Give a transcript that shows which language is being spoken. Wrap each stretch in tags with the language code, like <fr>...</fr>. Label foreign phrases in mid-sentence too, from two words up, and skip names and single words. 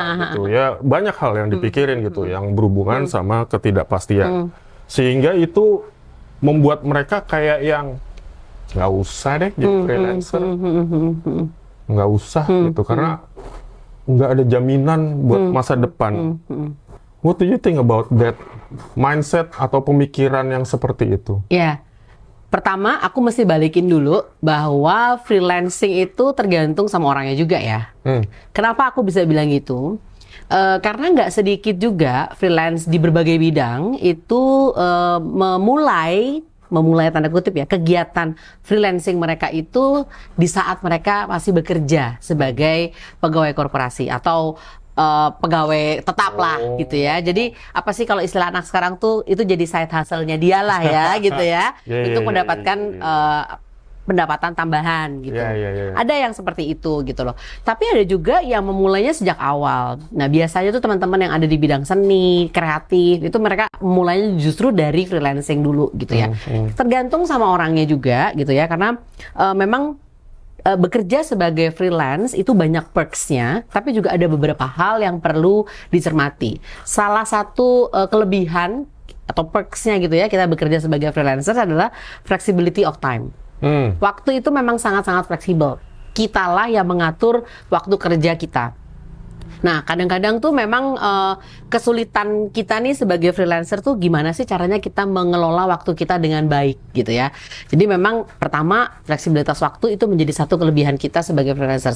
<id>Gitu ya, banyak hal yang dipikirin gitu, yang berhubungan sama ketidakpastian, sehingga itu membuat mereka kayak yang nggak usah deh jadi freelancer, nggak usah gitu, karena nggak ada jaminan buat masa depan.</id> <en>What do you think about that mindset</en> <id>atau pemikiran yang seperti itu? Pertama, aku mesti balikin dulu bahwa freelancing itu tergantung sama orangnya juga ya. Kenapa aku bisa bilang gitu? Karena nggak sedikit juga freelance di berbagai bidang itu memulai tanda kutip ya, kegiatan freelancing mereka itu di saat mereka masih bekerja sebagai pegawai korporasi atau pegawai tetap lah gitu ya. Jadi apa sih kalau istilah anak sekarang tuh itu jadi</id> <en>side hustle-</en> <id>nya dia lah ya gitu ya. Untuk mendapatkan pendapatan tambahan gitu. Ada yang seperti itu gitu loh. Tapi ada juga yang memulainya sejak awal. Nah biasanya tuh teman-teman yang ada di bidang seni, kreatif, itu mereka mulainya justru dari freelancing dulu gitu ya. Tergantung sama orangnya juga gitu ya. Karena memang bekerja sebagai freelance itu banyak perks-nya, tapi juga ada beberapa hal yang perlu dicermati. Salah satu kelebihan atau perks-nya gitu ya, kita bekerja sebagai freelancer adalah</id> <en>flexibility of time.</en> <id>Waktu itu memang sangat-sangat fleksibel. Kitalah yang mengatur waktu kerja kita. Nah, kadang-kadang tuh memang kesulitan kita nih sebagai freelancer tuh gimana sih caranya kita mengelola waktu kita dengan baik gitu ya. Jadi memang pertama fleksibilitas waktu itu menjadi satu kelebihan kita sebagai freelancers.</id>